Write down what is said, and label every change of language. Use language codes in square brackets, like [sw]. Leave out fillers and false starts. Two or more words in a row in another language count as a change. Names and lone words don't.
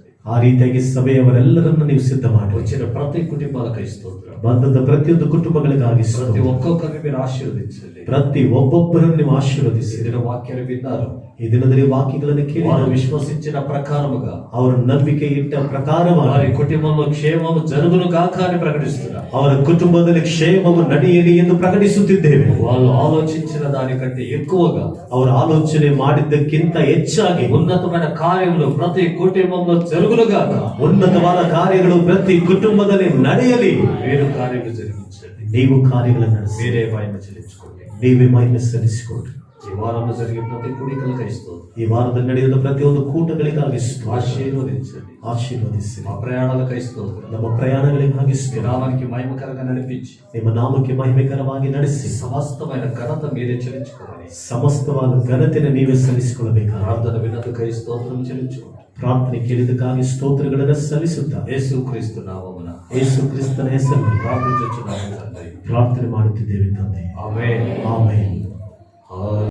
[kn] ಆ ರೀತಿಯಾಗಿ ಸಭೆಯವರೆಲ್ಲರನ್ನ ನೀವು ಸಿದ್ಧ ಮಾಡಿ. [te] వచ్చిన ప్రతి కుటుంబాలకు స్తోత్రం. [kn] ಬಂದಂತ ಪ್ರತಿಯೊಂದು ಕುಟುಂಬಗಳಿಗಾಗಿ [te] ప్రతి [kn] ಸ್ತೋತ್ರ. [te] ఒక్కొక్కరిని మీరు ఆశీర్వదించండి. [kn] ಪ್ರತಿ ಒಬ್ಬೊಬ್ಬರನ್ನು ನೀವು ಆಶೀರ್ವದಿಸಿ. [te] ఇదిన వాక్యాలు విన్నారు. [kn] ಈ ದಿನದಲ್ಲಿ ವಾಕ್ಯಗಳನ್ನು ಕೇಳಿ [te] వారు విశ్వసించిన ప్రకారముగా [kn] ಅವರ ನಂಬಿಕೆ ಇಟ್ಟ ಪ್ರಕಾರವಾಗಿ [te] వారి కుటుంబంలో క్షేమము జరుగును గాక అని ప్రకటిస్తున్నారు. [kn] ಅವರ ಕುಟುಂಬದಲ್ಲಿ ಕ್ಷೇಮವು ನಡೆಯಲಿ ಎಂದು ಪ್ರಕಟಿಸುತ್ತಿದ್ದೇವೆ. [te] వాళ్ళు ఆలోచించిన దానికంటే ఎక్కువగా [kn] ಅವರು ಆಲೋಚನೆ ಮಾಡಿದ್ದಕ್ಕಿಂತ ಹೆಚ್ಚಾಗಿ [te] ఉన్నతమైన కార్యములు ప్రతి కుటుంబంలో జరుగును గాక. [kn] ಉನ್ನತವಾದ ಕಾರ್ಯಗಳು ಪ್ರತಿ ಕುಟುಂಬದಲ್ಲಿ ನಡೆಯಲಿ. [te] మీరు కార్యములు జరిగించండి. [kn] ನೀವು ಕಾರ್ಯಗಳನ್ನು ನಡೆಸಿ [te] మీరే మహిమ చెల్లించుకోండి. [kn] ನೀವೇ ಮಹಿಮೆ ಸಲ್ಲಿಸಿಕೊಡ್ರಿ. [te] ఈ వారంలో జరిగే ప్రతి కుడికలకు స్తోత్రం. [kn] ಈ ವಾರದಲ್ಲಿ ನಡೆಯುವ ಪ್ರತಿಯೊಂದು ಕೂಟಗಳಿಗಾಗಿ ಸ್ತೋತ್ರ. [te] ఆశీర్వదించండి. [kn] ಆಶೀರ್ವದಿಸಿ. [te] మా ప్రయాణాలకు స్తోత్రం. [kn] ನಮ್ಮ ಪ್ರಯಾಣಗಳಿಗಾಗಿ [te] మీ [kn] ಸ್ತೋತ್ರ. [te] నామానికి మహిమకరంగా నడిపించి [kn] ನಿಮ್ಮ ನಾಮಕ್ಕೆ ಮಹಿಮೆಕರವಾಗಿ ನಡೆಸಿ [te] సమస్తమైన ఘనత మీరే చెల్లించుకోవాలి. [kn] ಸಮಸ್ತವಾದ ಘನತೆಯನ್ನು ನೀವೇ ಸಲ್ಲಿಸಿಕೊಳ್ಳಬೇಕಾದ [te] ప్రార్థన విన్నతుకై స్తోత్రం చెల్లించుకోండి. [kn] ಪ್ರಾರ್ಥನೆ ಕೇಳಿದಕ್ಕಾಗಿ ಸ್ತೋತ್ರಗಳನ್ನು ಸಲ್ಲಿಸುತ್ತಾ [te] యేసు క్రీస్తు నామమున [kn] ಯೇಸು ಕ್ರಿಸ್ತನ ಹೆಸರಿನಲ್ಲಿ [te] ప్రార్థించుచున్నాము తండ్రి. [kn] ಪ್ರಾರ್ಥನೆ ಮಾಡುತ್ತಿದ್ದೇವೆ ತಂದೆ. [te] ఆమేన్. [kn] ಆಮೆನ್.